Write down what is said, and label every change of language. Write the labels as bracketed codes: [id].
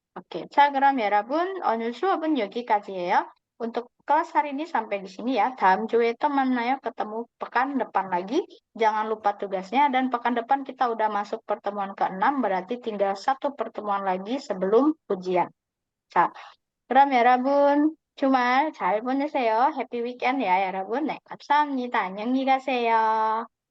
[ko] Oke, 자 그럼 여러분 오늘 수업은 여기까지예요. [id] Untuk kelas hari ini sampai di sini ya. [ko] 다음 주에 또 만나요. [id] Ketemu pekan depan lagi. Jangan lupa tugasnya. Dan pekan depan kita udah masuk pertemuan ke-6. Berarti tinggal satu pertemuan lagi sebelum ujian. [ko] 자, 그럼 여러분 주말 잘 보내세요. 해피 위켄드 야 여러분. 네, 감사합니다. 안녕히 가세요.